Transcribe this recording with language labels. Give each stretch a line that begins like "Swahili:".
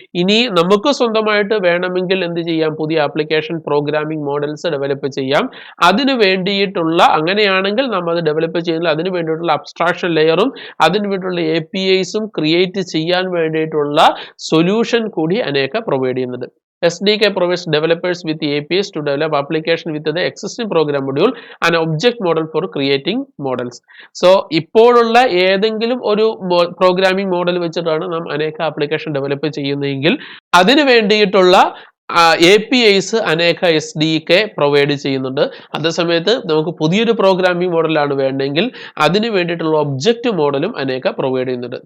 Malayalam: ഇനി നമുക്ക് സ്വന്തമായിട്ട് വേണമെങ്കിൽ എന്ത് ചെയ്യാം, പുതിയ ആപ്ലിക്കേഷൻ പ്രോഗ്രാമിംഗ് മോഡൽസ് ഡെവലപ്പ് ചെയ്യാം. അതിന് വേണ്ടിയിട്ടുള്ള അങ്ങനെയാണെങ്കിൽ നമ്മൾ അത് ഡെവലപ്പ് ചെയ്യുന്നത് അതിന് വേണ്ടിയിട്ടുള്ള അബ്സ്ട്രാക്ഷൻ ലെയറും അതിന് വേണ്ടിയിട്ടുള്ള APIസും ക്രിയേറ്റ് ചെയ്യാൻ വേണ്ടിയിട്ടുള്ള സൊല്യൂഷൻ കൂടി അനേക പ്രൊവൈഡ് ചെയ്യുന്നുണ്ട്.
English: SDK provides developers with APIs to develop application with the existing program module and object model for creating models.
Malayalam: So ഇപ്പോഴുള്ള ഏതെങ്കിലും ഒരു പ്രോഗ്രാമിംഗ് മോഡൽ വെച്ചിട്ടാണ് നാം അനേക ആപ്ലിക്കേഷൻ ഡെവലപ്പ് ചെയ്യുന്നതെങ്കിൽ അതിന് വേണ്ടിയിട്ടുള്ള APIs അനേക SDK പ്രൊവൈഡ് ചെയ്യുന്നുണ്ട്. അതേസമയത്ത് നമുക്ക് പുതിയൊരു പ്രോഗ്രാമിംഗ് മോഡലാണ് വേണ്ടെങ്കിൽ അതിന് വേണ്ടിയിട്ടുള്ള ഒബ്ജക്റ്റ് മോഡലും അനേക പ്രൊവൈഡ് ചെയ്യുന്നുണ്ട്.